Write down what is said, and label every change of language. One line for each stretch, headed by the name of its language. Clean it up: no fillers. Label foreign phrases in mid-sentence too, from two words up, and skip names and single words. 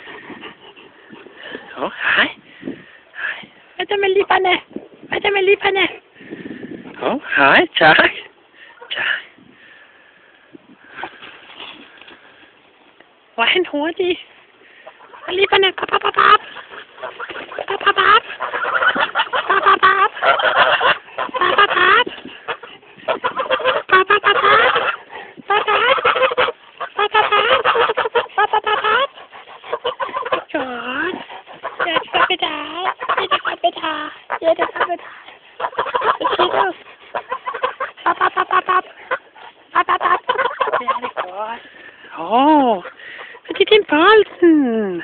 Danish: Hej. Hej. Hvad er der med liberne? Hvad er der med liberne? Hej. Tak. Tak. Hvor er han hurtig? Og liberne. Pop, pop, pop, pop. Pop, pop, pop. Pop, pop, pop. Pop, pop, pop. Pop, pop, pop. Pop, pop. Pop, pop, pop. Pop, pop, pop. Godt. Ja, det går med dig. Ja, det går med dig. Ja, det går med dig. Hvad siger du? Pop, pop, pop, pop, pop. Pop, pop, pop. Ja, det er godt. Det er din bolden.